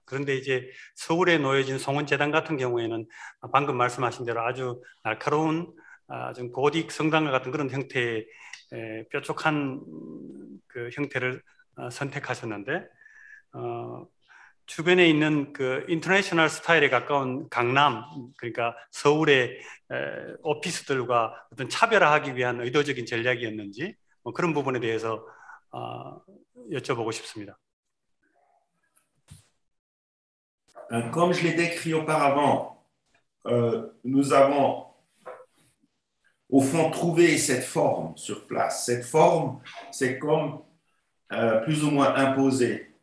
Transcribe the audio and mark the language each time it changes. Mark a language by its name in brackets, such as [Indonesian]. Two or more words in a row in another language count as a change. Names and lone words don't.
[Korean] 그런데 이제 서울에 놓여진 송원재단 같은 경우에는 방금 말씀하신 대로 아주 날카로운 좀 고딕 성당과 같은 그런 형태의 뾰족한 그 형태를 선택하셨는데 주변에 있는 그 인터내셔널 스타일에 가까운 강남, 그러니까 서울의 오피스들과 어떤 차별화하기 위한 의도적인 전략이었는지 그런 부분에 대해서 여쭤보고 싶습니다. [French] Comme je l'ai décrit auparavant, nous avons au fond trouvé cette forme sur place. Cette forme, c'est comme plus ou moins imposé.